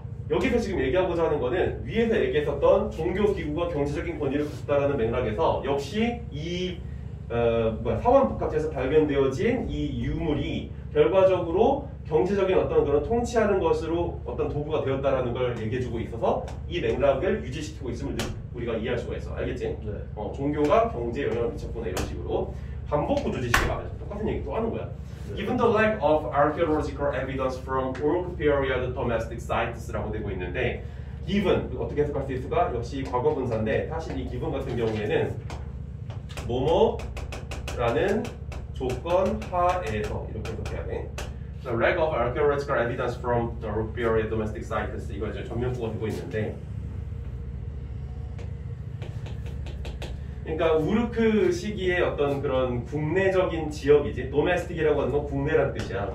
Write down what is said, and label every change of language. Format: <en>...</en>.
<ko>여기서 지금 얘기하고자 하는 거는 위에서 얘기했었던 종교기구가 경제적인 권위를 갖다라는 맥락에서 역시 이 사원복합체에서 발견되어진 이 유물이 결과적으로 경제적인 어떤 그런 통치하는 것으로 어떤 도구가 되었다라는 걸 얘기해주고 있어서 이 맥락을 유지시키고 있음을 우리가 이해할 수가 있어. 알겠지? 네. 종교가 경제에 영향을 미쳤구나 이런 식으로 반복 구조지식이 말해줘. 똑같은 얘기 또 하는 거야.</ko> <en>Given the lack of archaeological evidence from Uruk period domestic sites라고</en> <ko>되고 있는데 given 어떻게 해석할 수 있을까? 역시 과거 분사인데 사실 이 given 같은 경우에는 뭐뭐라는 조건 하에서 이렇게 해석해야 돼.</ko> <en>The lack of archaeological evidence from the Uruk period domestic sites</en> <ko>이거 이제 전면구가 되고 있는데 그러니까 우르크 시기의 어떤 그런 국내적인 지역이지 도메스틱이라고 하는 건 국내란 뜻이야.</ko>